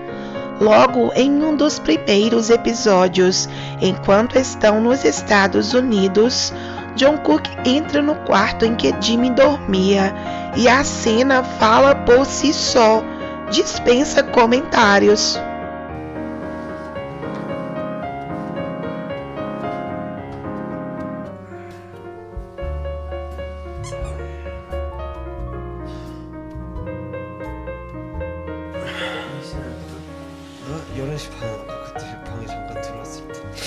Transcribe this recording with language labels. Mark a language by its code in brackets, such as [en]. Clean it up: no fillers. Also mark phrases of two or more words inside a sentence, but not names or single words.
[pt] Logo em um dos primeiros episódios, enquanto estão nos Estados Unidos, Jungkook entra no quarto em que Jimin dormia e a cena fala por si só, dispensa comentários. [ko] 너 11시 반 그때 방에 잠깐 들어왔을 때